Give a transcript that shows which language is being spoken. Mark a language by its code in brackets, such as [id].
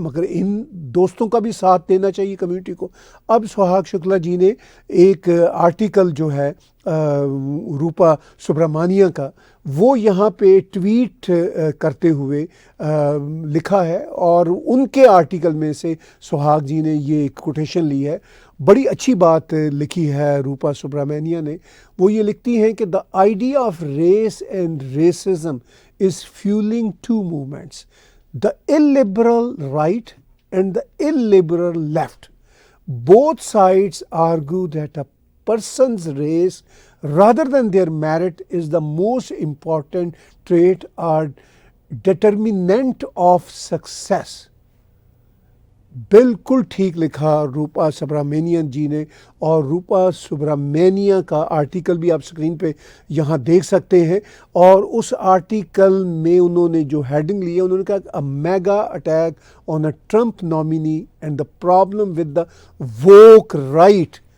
[ur] مگر ان دوستوں کا بھی ساتھ دینا چاہیے کمیونٹی کو. اب سہاگ شکلا جی نے ایک آرٹیکل جو ہے روپا سبرامانیہ کا, وہ یہاں پہ ٹویٹ کرتے ہوئے لکھا ہے, اور ان کے آرٹیکل میں سے سہاگ جی نے یہ کوٹیشن لی ہے. بڑی اچھی بات لکھی ہے روپا سبرامانیہ نے. وہ یہ لکھتی ہیں کہ [en] The idea of race and racism is fueling two movements, the illiberal right and the illiberal left. Both sides argue that a person's race rather than their merit is the most important trait or determinant of success. [ur] بالکل ٹھیک لکھا روپا سبرامانین جی نے, اور روپا سبرامانیہ کا article بھی آپ screen پہ یہاں دیکھ سکتے ہیں. اور اس آرٹیکل میں انہوں نے جو ہیڈنگ لی ہے, انہوں نے کہا [en] Mega attack on a Trump nominee and the problem with the woke right.